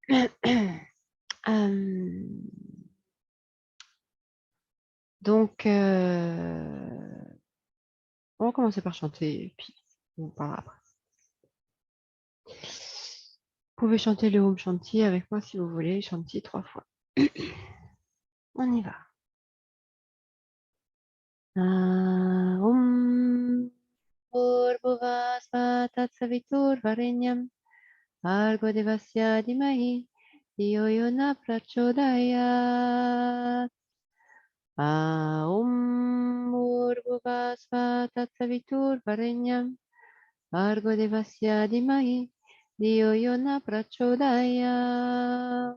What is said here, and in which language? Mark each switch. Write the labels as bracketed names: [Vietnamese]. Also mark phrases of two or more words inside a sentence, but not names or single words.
[French] Euh, donc, on va commencer par chanter, et puis on parlera après. Vous pouvez chanter le [Sanskrit] Om Shanti [French] avec moi si vous voulez, Shanti 3 fois. On y va. [Sanskrit] Om Bhurvuvasva Tatsaviturvarenyam Bhargo Devasya Dhimahi Dhiyo Yona Prachodayat. Om Bhurvuvasva Tatsaviturvarenyam Bhargo Devasya Dhimahi Dhiyo Yona Prachodayat.